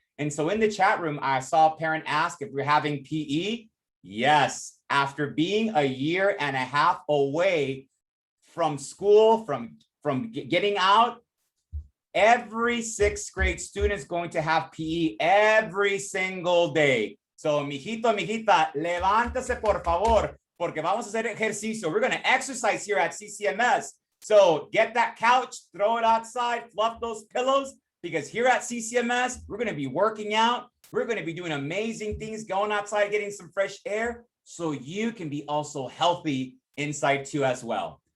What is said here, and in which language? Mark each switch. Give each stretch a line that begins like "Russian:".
English: And so in the chat room, I saw a parent ask if we're having PE. Yes, after being a year and a half away from school, from getting out, every sixth grade student is going to have PE every single day.
Spanish: So mijito, mijita, levántese por favor, porque vamos a hacer ejercicio.
English: We're going to exercise here at CCMS. So get that couch, throw it outside, fluff those pillows, because here at CCMS, we're going to be working out. We're going to be doing amazing things, going outside, getting some fresh air, so you can be also healthy inside too as well.